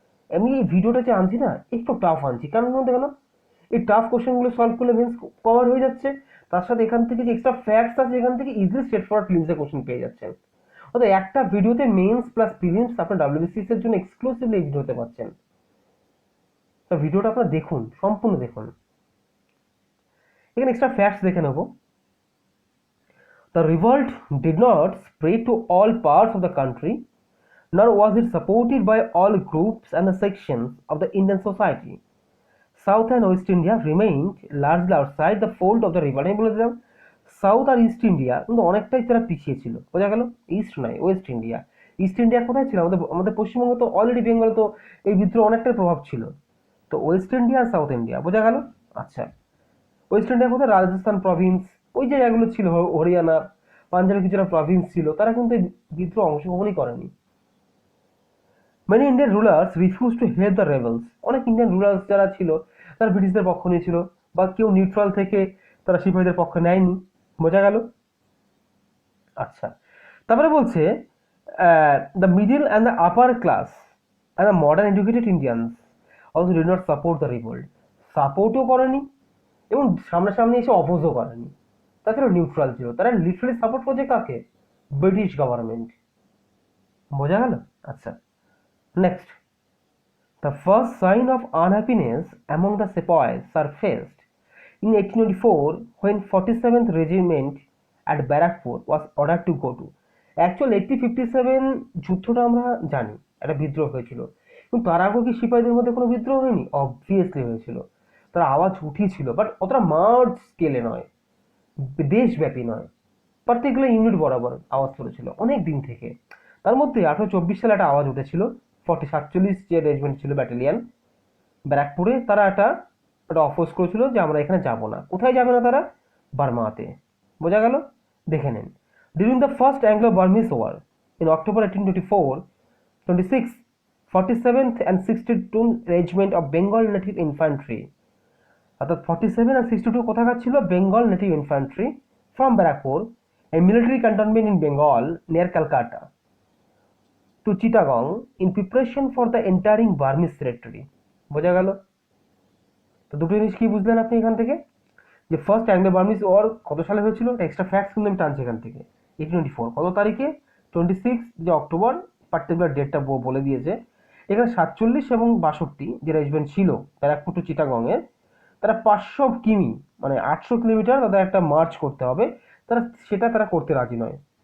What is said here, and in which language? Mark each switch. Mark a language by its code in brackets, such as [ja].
[bn] আমি এই ভিডিওটা যে আনছি না একটু টাফ আনছি, কারণ দেখো না এই টাফ কোশ্চেনগুলো সলভ করলে মেন্স কভার হয়ে যাচ্ছে, তার সাথে এখান থেকে যে এক্সট্রা ফ্যাক্টস আছে এখান থেকে ইজিলি স্ট্রেট ফরওয়ার্ড প্রিলিমসের কোশ্চেন পেয়ে যাচ্ছেন। অর্থাৎ একটা ভিডিওতে মেন্স প্লাস প্রিলিমস আপনার ডাব্লিউবিসিএস এর জন্য এক্সক্লুসিভলি এই ভিডিওতে পাচ্ছেন। তো ভিডিওটা আপনারা দেখুন, সম্পূর্ণ দেখুন। এখানে এক্সট্রা ফ্যাক্টস দেখে নেব। [en] The revolt did not spread to all parts of the country, nor was it supported by all groups and the sections of the Indian society. South and West India remained largely outside the fold of the revolt. [bn] আমি বলে দিলাম south আর east India কিন্তু অনেকটাই তারা পিছিয়ে ছিল। বোঝা গেল? ইস্ট নয়, ওয়েস্ট ইন্ডিয়া। ইস্ট ইন্ডিয়া কোথায় ছিল? আমাদের আমাদের পশ্চিমবঙ্গ তো অলরেডি, বেঙ্গলে তো এই বিদ্রোহ অনেকটাই প্রভাব ছিল। তো ওয়েস্ট ইন্ডিয়া আর সাউথ ইন্ডিয়া। বোঝা গেল? আচ্ছা, ওয়েস্ট ইন্ডিয়া কোথায়? রাজস্থান প্রভিন্স, ওই জায়গাগুলো ছিল, হরিয়ানা, পাঞ্জাবের কিছুটা প্রভিন্স ছিল, তারা কিন্তু এই বিদ্রোহ অংশগ্রহণই করেনি। [en] Many Indian rulers refused to help the rebels. [bn] অনেক ইন্ডিয়ান রুলার্স যারা ছিল তারা ব্রিটিশদের পক্ষ নিয়েছিল, বা কেউ নিউট্রাল থেকে তারা সিপাহীদের পক্ষ নেয়নি। বোঝা গেল? আচ্ছা, তারপরে বলছে [en] The middle and the upper class and the modern educated Indians also did not support the revolt. [bn] সাপোর্টও করেনি এবং সামনাসামনি এসে অপোজও করেনি, তাছাড়া নিউট্রাল ছিল। তারা লিটারালি সাপোর্ট করছে কাকে? British government. বোঝা গেল? আচ্ছা, next, [en] the first sign of unhappiness among the sepoys surfaced in 1824 when 47th Regiment at Barakpur was ordered to go to. [bn] Actually 1857 যুদ্ধটা আমরা জানি একটা বিদ্রোহ হয়েছিল, কিন্তু তার আগে কি সিপাহীদের মধ্যে কোনো বিদ্রোহ হয়নি? অবভিয়াসলি হয়েছিল। তার আওয়াজ উঠিছিল, বাট অতটা মার্জ স্কেলে নয়, দেশব্যাপী নয়, পার্টিকুলার ইউনিট বরাবর আওয়াজ তুলেছিল অনেক দিন থেকে। তার মধ্যে 1824 সালে একটা আওয়াজ উঠেছিল, 47 যে রেজিমেন্ট ছিল ব্যাটালিয়ান ব্যারাকপুরে, তারা একটা অপোজ করেছিল যে আমরা এখানে যাব না। কোথায় যাবে না তারা? বার্মাতে। বোঝা গেল? দেখে নেন। [en] during the first Anglo Burmese war in October 1824, 26 47th and 62 regiment of Bengal native infantry, [bn] অর্থাৎ 47 আর 62 কোথাকার ছিল? [en] Bengal native infantry from Barrackpore, a military cantonment in Bengal near Calcutta, to Chittagong in preparation for the entering Burmese territory. [bn] বোঝা গেল? তো দুটো জিনিস কি বুঝলেন আপনি এখান থেকে, যে ফার্স্ট অ্যাংলো বার্মিজ ওয়ার কত সালে হয়েছিল, এক্সট্রা ফ্যাক্টস কিন্তু আমি টানছি এখান থেকে। 1824 কত তারিখে, 26 যে অক্টোবর, পার্টিকুলার ডেটটা বলে দিয়েছে। এখানে 47 এবং 62 যে রেজিমেন্ট ছিল ব্যারাকপুর টু চিটাগংয়ের, তারা 500 কিমি মানে 800 কিলোমিটার তাদের একটা মার্চ করতে হবে, তারা করতে রাজি নয়।